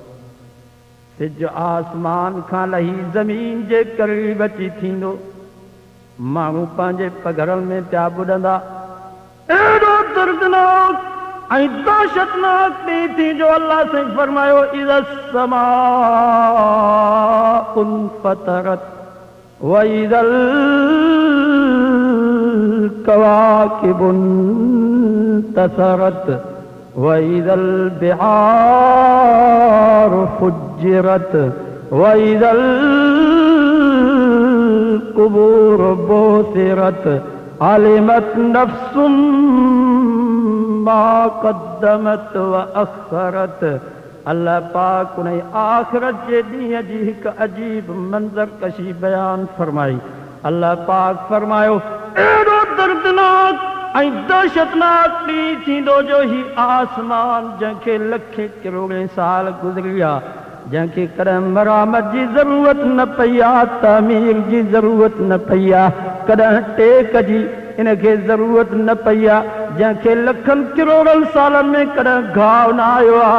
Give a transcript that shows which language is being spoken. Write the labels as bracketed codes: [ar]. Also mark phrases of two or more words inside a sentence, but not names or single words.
[sd] सिज आसमान खां लही ज़मीन जे क़रीब अची थींदो, माण्हू पंहिंजे पघरनि में पिया ॿुॾंदा। एॾो दर्दनाक ऐं दहशतनाक ॾींहुं थी जो अल्लाह से फरमायो, [ar] इज़ा السماء انفطرت وإذا الكواكب انتثرت وإذا البحار فجرت وإذا القبور بعثرت علمت نفس ما قدمت وأخرت. [sd] अल्लाह पाक उन्हें आखिरत जे ॾींहं जी हिक अजीब मंज़र कशी बयान फरमाई। अल्लाह पाक फरमायो एड़ो दर्दनाक ऐं दहशतनाक ॾींहुं थींदो जो ही आसमान जंहिंखे लखे करोड़े साल गुज़रिया, जंहिंखे कॾहिं मरामत जी ज़रूरत न पई आहे, तामीर जी ज़रूरत न पई आहे, कॾहिं टेक जी इनखे ज़रूरत न पई आहे, जंहिंखे लखनि करोड़नि सालनि में कॾहिं घाव न आयो आहे।